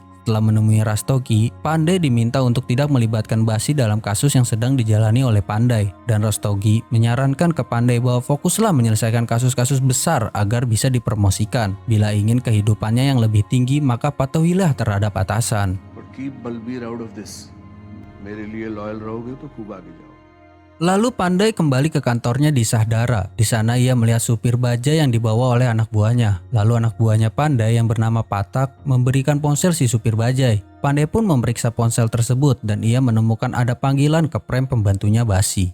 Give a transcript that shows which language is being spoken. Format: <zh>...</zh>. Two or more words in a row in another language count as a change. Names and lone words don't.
<id>Setelah menemui Rastogi, Pandai diminta untuk tidak melibatkan Basi dalam kasus yang sedang dijalani oleh Pandai. Dan Rastogi menyarankan ke Pandai bahwa fokuslah menyelesaikan kasus-kasus besar agar bisa dipromosikan. Bila ingin kehidupannya yang lebih tinggi, maka patuhilah terhadap atasan.</id> <en>But keep Balbir out of this.</en> <hi>मेरे लिए loyal रहोगे तो खूब आगे जाओ.</hi> <id>Lalu Pandai kembali ke kantornya di Sahdara. Di sana ia melihat supir bajai yang dibawa oleh anak buahnya. Lalu anak buahnya Pandai yang bernama Patak memberikan ponsel si supir bajai. Pandai pun memeriksa ponsel tersebut dan ia menemukan ada panggilan ke Prem pembantunya Basi.</id>